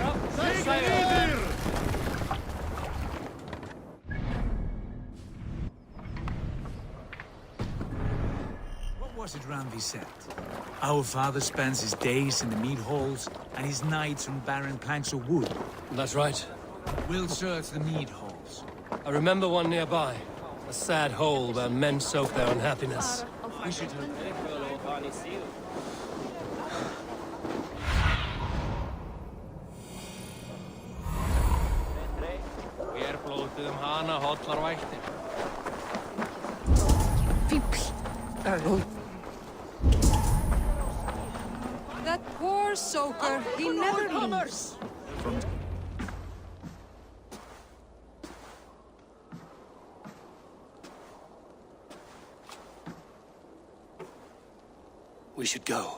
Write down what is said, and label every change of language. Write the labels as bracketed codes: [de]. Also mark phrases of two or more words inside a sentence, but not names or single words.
[en] What was it Randvi said? Our father spends his days in the mead halls and his nights on barren planks of wood. That's right. We'll search the mead halls. I remember one nearby. A sad hole where men soak their unhappiness. We should look. [is] Við blótuðum hana hollar vættir. [en] That poor soaker, he never leaves. We should go.